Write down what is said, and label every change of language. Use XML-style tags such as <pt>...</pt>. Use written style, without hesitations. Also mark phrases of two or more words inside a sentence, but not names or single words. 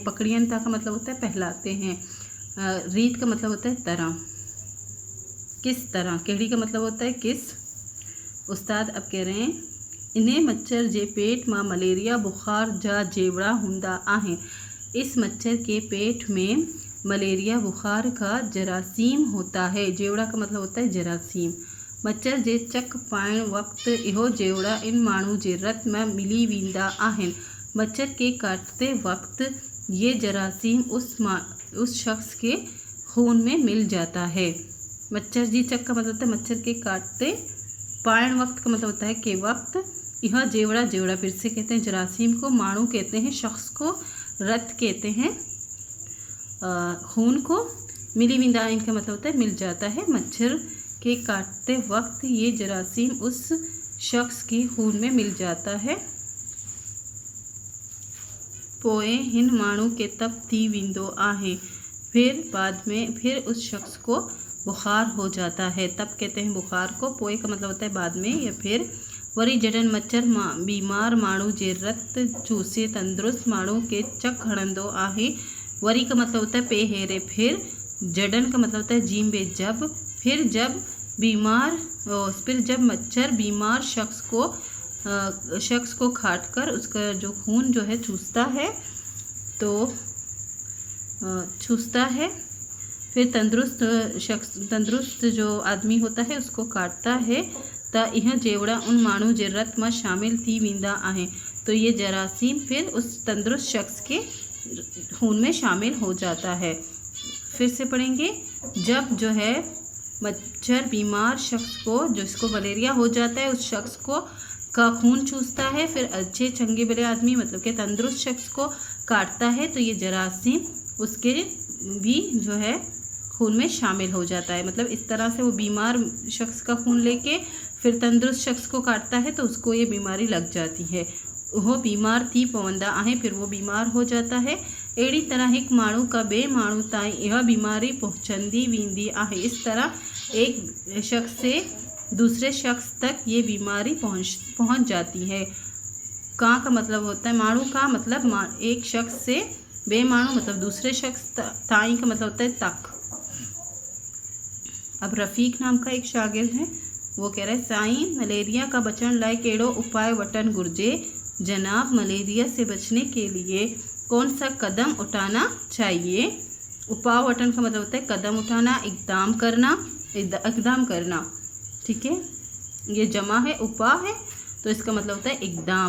<sd>पकड़ियन था</sd> <ur>کا مطلب ہوتا ہے پھیلاتے ہیں، ریت کا مطلب ہوتا ہے طرح، کس طرح، کیڑی کا مطلب ہوتا ہے کس. استاد اب کہہ رہے ہیں,</ur> <sd>इन्हें मच्छर जे पेट में मलेरिया बुखार जा जेवड़ा हुंदा आहें,</sd> <ur>اس مچھر کے پیٹ میں ملیریا بخار کا جراثیم ہوتا ہے. جیوڑا کا مطلب ہوتا ہے جراثیم.</ur> <sd>मच्छर जे चक पाइण वक्त इहो जेवड़ा इन माण्हू जे रत में मिली वेंदा आहिनि,</sd> <ur>مچھر کے کاٹتے وقت یہ جراثیم اس شخص کے خون میں مل جاتا ہے.</ur> <sd>मच्छर जी चक</sd> <ur>کا مطلب ہوتا ہے مچھر کے کاٹتے,</ur> <sd>पाइण वक्त</sd> <ur>کا مطلب ہوتا ہے کے وقت، یہ جیوڑا، جیوڑا پھر سے کہتے ہیں جراثیم کو، ماݨو کہتے ہیں شخص کو، رت کہتے ہیں خون کو,</ur> <sd>मिली विंदा</sd> <ur>ان کا مطلب ہوتا ہے مل جاتا ہے. مچھر کے کاٹتے وقت یہ جراثیم اس شخص کے خون میں مل جاتا ہے.</ur> <sd>पोए हिन माण्हू के तब थी वेंदो आहे।</sd> <ur>پھر بعد میں پھر اس شخص کو بخار ہو جاتا ہے. تب کہتے ہیں بخار کو، پوئے کا مطلب ہوتا ہے بعد میں یا پھر.</ur> <sd>वरी जडन मच्छर बीमार माण्हू जे रत चूसे तंदुरुस्त माण्हू के चक हणंदो आहे।</sd> <ur>وری کا مطلب ہوتا ہے پے ہیرے پھر۔ جڈن کا مطلب ہوتا ہے جیم بے جب. پھر جب مچھر بیمار شخص کو کاٹ کر اس کا جو خون جو ہے چوستا ہے. پھر تندرست جو آدمی ہوتا ہے اس کو کاٹتا ہے.</ur> <sd>त यह जेवड़ा उन माण्हू जे रत में शामिल थी वेंदा आहे।</sd> <ur>تو یہ جراثیم پھر اس تندرست شخص کے خون میں شامل ہو جاتا ہے. پھر سے پڑھیں گے. جب جو ہے مچھر بیمار شخص کو، جس کو ملیریا ہو جاتا ہے، اس شخص کو کا خون چوستا ہے. پھر اچھے چنگے بھلے آدمی مطلب کہ تندرست شخص کو کاٹتا ہے تو یہ جراثیم اس کے بھی جو ہے خون میں شامل ہو جاتا ہے. مطلب اس طرح سے وہ بیمار شخص کا خون لے کے پھر تندرست شخص کو کاٹتا ہے تو اس کو یہ بیماری لگ جاتی ہے.</ur> <sd>वो बीमार थी पवंदा आहे,</sd> <ur>پھر وہ بیمار ہو جاتا ہے.</ur> <sd>अड़ी तरह एक माण्हू का बे माण्हू ताईं यह बीमारी पहुँचंदी वेंदी आहे।</sd> <ur>اس طرح ایک شخص سے دوسرے شخص تک یہ بیماری پہنچ جاتی ہے. کا مطلب ہوتا ہے ماݨھو کا مطلب ایک شخص سے,</ur> <sd>बे माण्हू</sd> <ur>مطلب دوسرے شخص، تائیں کا مطلب ہوتا ہے تک. اب رفیق نام کا ایک شاگرد ہے، وہ کہہ رہا ہے</ur> <sd>साईं मलेरिया का बचण लाइ कहिड़ो उपाय वठण घुर्जे।</sd> <ur>جناب ملیریا سے بچنے کے لیے کون سا قدم اٹھانا چاہیے.</ur> <sd>उपाय वठन</sd> <ur>کا مطلب ہوتا ہے قدم اٹھانا، اقدام کرنا. ٹھیک ہے، یہ جمع ہے، اپائے ہے تو اس کا مطلب ہوتا ہے اقدام.</ur>